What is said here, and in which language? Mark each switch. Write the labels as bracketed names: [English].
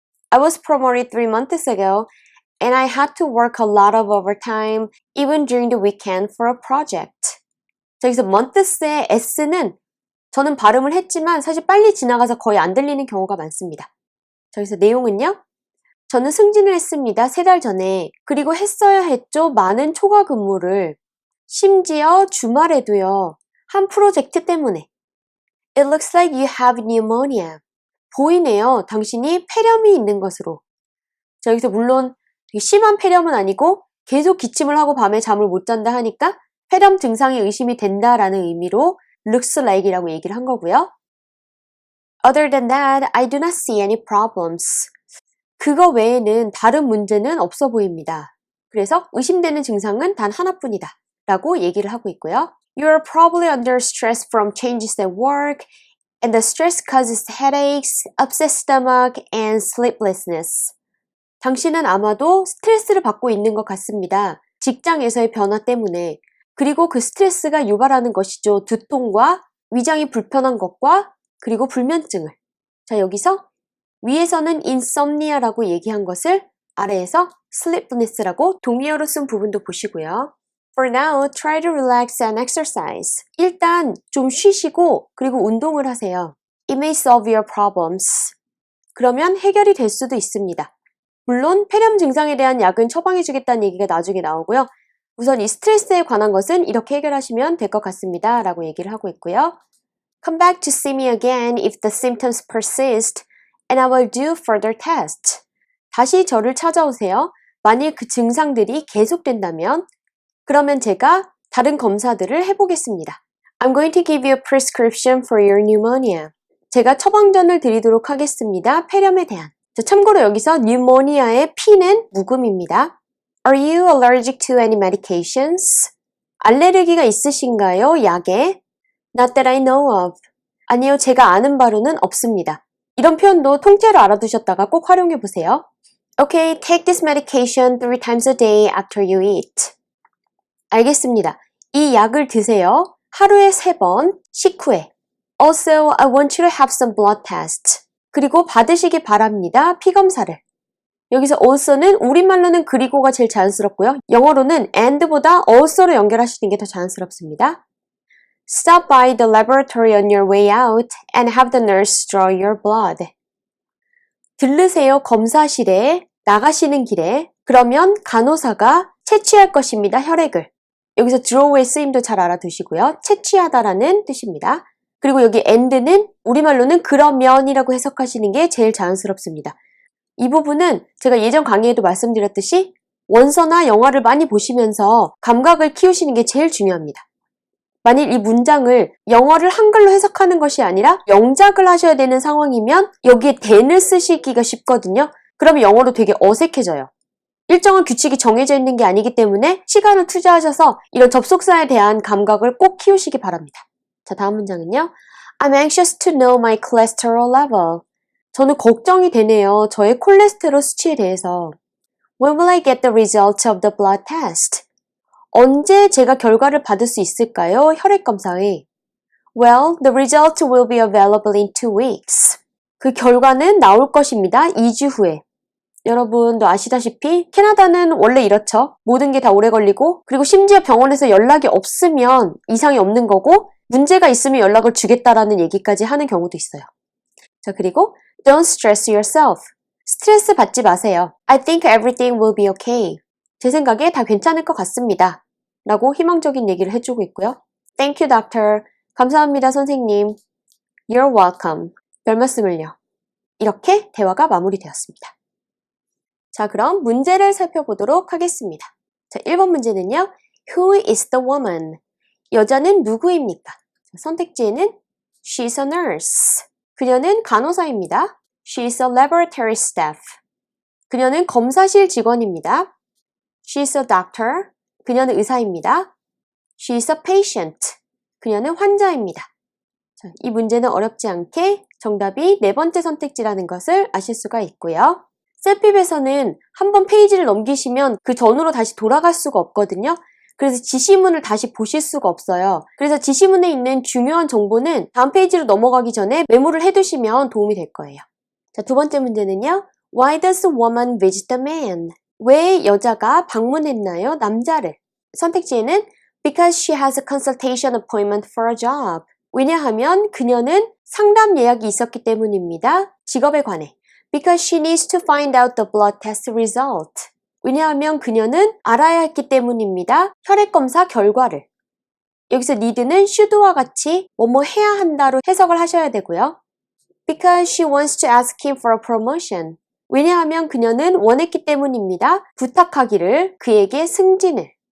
[English] I was promoted 3 months ago and I had to work a lot of overtime even during the weekend for a project. [Korean] 자, 여기서 months의 s는 저는 발음을 했지만 사실 빨리 지나가서 거의 안 들리는 경우가 많습니다. 자, 여기서 내용은요. 저는 승진을 했습니다. 3달 전에. 그리고 했어야 했죠. 많은 초과 근무를. 심지어 주말에도요. 한 프로젝트 때문에. [English] It looks like you have pneumonia. [Korean] 보이네요. 당신이 폐렴이 있는 것으로. 자, 여기서 물론 되게 심한 폐렴은 아니고 계속 기침을 하고 밤에 잠을 못 잔다 하니까 폐렴 증상이 의심이 된다라는 의미로 looks like이라고 얘기를 한 거고요. [English] Other than that, I do not see any problems. [Korean] 그거 외에는 다른 문제는 없어 보입니다. 그래서 의심되는 증상은 단 하나뿐이다 라고 얘기를 하고 있고요. [English] You are probably under stress from changes at work and the stress causes headaches, upset stomach, and sleeplessness. [Korean] 당신은 아마도 스트레스를 받고 있는 것 같습니다. 직장에서의 변화 때문에 그리고 그 스트레스가 유발하는 것이죠. 두통과 위장이 불편한 것과 그리고 불면증을. 자, 여기서 위에서는 insomnia라고 얘기한 것을 아래에서 sleepless라고 동의어로 쓴 부분도 보시고요. [English] For now, try to relax and exercise. [Korean] 일단 좀 쉬시고 그리고 운동을 하세요. [English] It may solve your problems. [Korean] 그러면 해결이 될 수도 있습니다. 물론 폐렴 증상에 대한 약은 처방해주겠다는 얘기가 나중에 나오고요. 우선 이 스트레스에 관한 것은 이렇게 해결하시면 될 것 같습니다. 라고 얘기를 하고 있고요. [English] Come back to see me again if the symptoms persist and I will do further tests. [Korean] 다시 저를 찾아오세요. 만일 그 증상들이 계속된다면 그러면 제가 다른 검사들을 해보겠습니다. [English] I'm going to give you a prescription for your pneumonia. [Korean] 제가 처방전을 드리도록 하겠습니다. 폐렴에 대한. 자, 참고로 여기서 pneumonia의 P는 묵음입니다. [English] Are you allergic to any medications? [Korean] 알레르기가 있으신가요? 약에? [English] Not that I know of. [Korean] 아니요, 제가 아는 바로는 없습니다. 이런 표현도 통째로 알아두셨다가 꼭 활용해 보세요. [English] Okay, take this medication 3 times a day after you eat. [Korean] 알겠습니다. 이 약을 드세요. 하루에 3번, 식후에. [English] Also, I want you to have some blood tests. [Korean] 그리고 받으시기 바랍니다. 피검사를. 여기서 also는 우리말로는 그리고가 제일 자연스럽고요. 영어로는 and보다 also로 연결하시는 게 더 자연스럽습니다. [English] Stop by the laboratory on your way out and have the nurse draw your blood. [Korean] 들르세요. 검사실에 나가시는 길에. 그러면 간호사가 채취할 것입니다. 혈액을. 여기서 draw의 쓰임도 잘 알아두시고요. 채취하다라는 뜻입니다. 그리고 여기 and는 우리말로는 그러면이라고 해석하시는 게 제일 자연스럽습니다. 이 부분은 제가 예전 강의에도 말씀드렸듯이 원서나 영화를 많이 보시면서 감각을 키우시는 게 제일 중요합니다. 만일 이 문장을 영어를 한글로 해석하는 것이 아니라 영작을 하셔야 되는 상황이면 여기에 then을 쓰시기가 쉽거든요. 그러면 영어로 되게 어색해져요. 일정한 규칙이 정해져 있는 게 아니기 때문에 시간을 투자하셔서 이런 접속사에 대한 감각을 꼭 키우시기 바랍니다. 자, 다음 문장은요. [English] I'm anxious to know my cholesterol level. [Korean] 저는 걱정이 되네요. 저의 콜레스테롤 수치에 대해서. [English] When will I get the results of the blood test? [Korean] 언제 제가 결과를 받을 수 있을까요? 혈액검사의. [English] Well, the results will be available in 2 weeks. [Korean] 그 결과는 나올 것입니다. 2주 후에. 여러분도 아시다시피 캐나다는 원래 이렇죠. 모든 게 다 오래 걸리고 그리고 심지어 병원에서 연락이 없으면 이상이 없는 거고 문제가 있으면 연락을 주겠다라는 얘기까지 하는 경우도 있어요. 자, 그리고 [English] Don't stress yourself. [Korean] 스트레스 받지 마세요. [English] I think everything will be okay. [Korean] 제 생각에 다 괜찮을 것 같습니다. 라고 희망적인 얘기를 해주고 있고요. [English] Thank you, doctor. [Korean] 감사합니다, 선생님. [English] You're welcome. [Korean] 별 말씀을요. 이렇게 대화가 마무리되었습니다. 자, 그럼 문제를 살펴보도록 하겠습니다. 자, 1번 문제는요. [English] Who is the woman? [Korean] 여자는 누구입니까? 선택지에는 [English] She's a nurse. [Korean] 그녀는 간호사입니다. [English] She's a laboratory staff. [Korean] 그녀는 검사실 직원입니다. [English] She's a doctor. [Korean] 그녀는 의사입니다. [English] She's a patient. [Korean] 그녀는 환자입니다. 자, 이 문제는 어렵지 않게 정답이 4번째 선택지라는 것을 아실 수가 있고요. 셀핍에서는 한번 페이지를 넘기시면 그 전으로 다시 돌아갈 수가 없거든요. 그래서 지시문을 다시 보실 수가 없어요. 그래서 지시문에 있는 중요한 정보는 다음 페이지로 넘어가기 전에 메모를 해두시면 도움이 될 거예요. 자, 2번째 문제는요. [English] Why does a woman visit the man? [Korean] 왜 여자가 방문했나요? 남자를. 선택지에는 [English] Because she has a consultation appointment for a job. [Korean] 왜냐하면 그녀는 상담 예약이 있었기 때문입니다. 직업에 관해. [English] Because she needs to find out the blood test result. [Korean] 왜냐하면 그녀는 알아야 했기 때문입니다. 혈액검사 결과를. 여기서 need는 should와 같이 뭐뭐 해야 한다로 해석을 하셔야 되고요. [English] Because she wants to ask him for a promotion. [Korean] 왜냐하면 그녀는 원했기 때문입니다. 부탁하기를, 그에게 승진을.